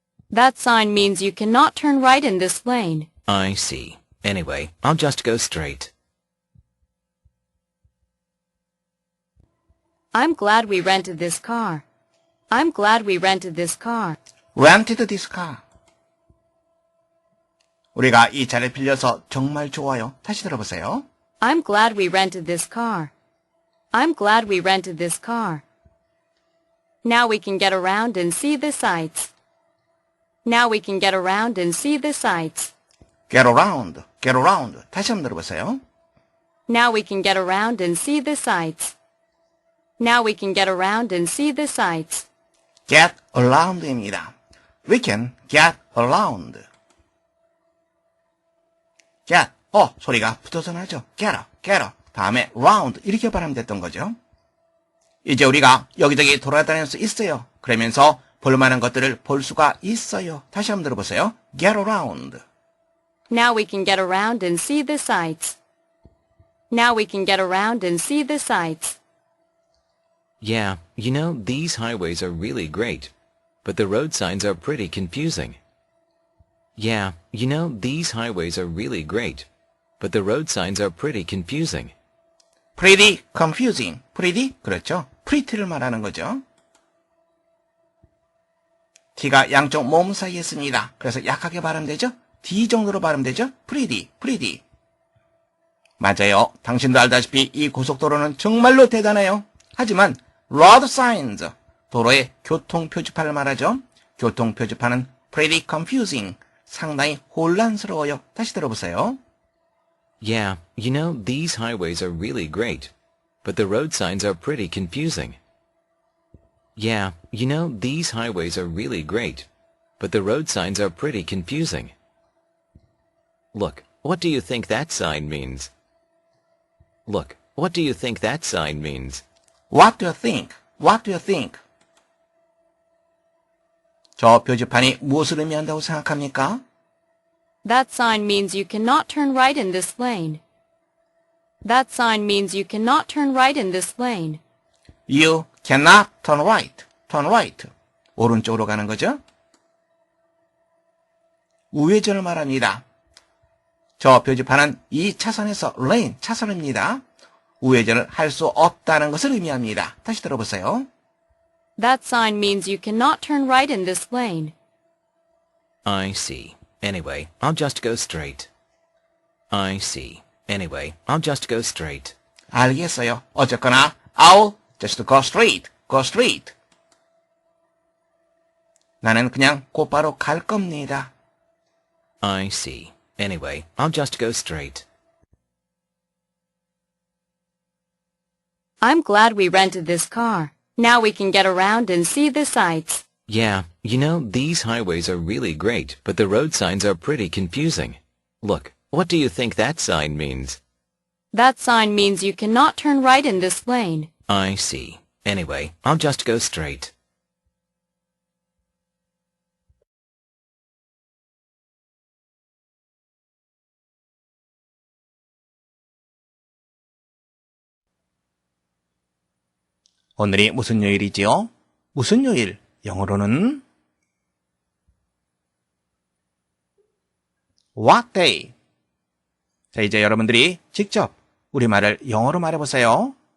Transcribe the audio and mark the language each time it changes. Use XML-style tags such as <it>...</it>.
<en>That sign means you cannot turn right in this lane. I see. Anyway, I'll just go straight. I'm glad we rented this car. I'm glad we rented this car. Rented this car.</en> <ko>우리가 이 차를 빌려서 정말 좋아요. 다시 들어보세요.</ko> <en>I'm glad we rented this car. I'm glad we rented this car. Now we can get around and see the sights. Now we can get around and see the sights. Get around, get around.</en> <ko>다시 한번 들어보세요.</ko> <en>Now we can get around and see the sights. Now we can get around and see the sights.</en> <ko>Get around입니다.</ko> <en>We can get around.</en> <ko>get, 소리가 붙어서 나죠.</ko> <en>get up.</en> <ko>다음에 round 이렇게 발음이 됐던 거죠. 이제 우리가 여기저기 돌아다닐 수 있어요. 그러면서 볼만한 것들을 볼 수가 있어요. 다시 한번 들어보세요. get around.</ko> <en>Now we can get around and see the sights. Now we can get around and see the sights. Yeah, these highways are really great, but the road signs are pretty confusing. Yeah, these highways are really great, but the road signs are pretty confusing. Pretty confusing. Pretty,</en> <ko>그렇죠. pretty를 말하는 거죠. T가 양쪽 모음 사이에 있습니다. 그래서 약하게 발음되죠. D 정도로 발음되죠. pretty. 맞아요. 당신도 알다시피 이 고속도로는 정말로 대단해요. 하지만 road signs, 도로의 교통 표지판을 말하죠. 교통 표지판은 pretty confusing, 상당히 혼란스러워요. 다시 들어보세요.</ko> <en>Yeah, these highways are really great, but the road signs are pretty confusing. Yeah, these highways are really great, but the road signs are pretty confusing. Look, what do you think that sign means? Look, what do you think that sign means? What do you think? What do you think?</en> <ko>저 표지판이 무엇을 의미한다고 생각합니까?</ko> <en>That sign means you cannot turn right in this lane. That sign means you cannot turn right in this lane. You cannot turn right. Turn right.</en> <ko>오른쪽으로 가는 거죠. 우회전을 말합니다. 저 표지판은 이 차선에서 lane, 차선입니다. 우회전을 할 수 없다는 것을 의미합니다. 다시 들어보세요.</ko> <en>That sign means you cannot turn right in this lane. I see. Anyway, I'll just go straight. I see. Anyway, I'll just go straight.</en> <ko>알겠어요. 어쨌거나</ko> <en>I'll just go straight. Go straight.</en> <ko>나는 그냥 곧바로 갈 겁니다.</ko> <en>I see. Anyway, I'll just go straight. I'm glad we rented this car. Now we can get around and see the sights. Yeah, you know, these highways are really great, but the road signs are pretty confusing. Look, what do you think that sign means? That sign means you cannot turn right in this lane. I see. Anyway, I'll just go straight.</en> <ko>오늘이 무슨 요일이지요? 무슨 요일? 영어로는</ko> <en>What day?</en> <ko>자, 이제 여러분들이 직접 우리말을 영어로 말해보세요.</ko>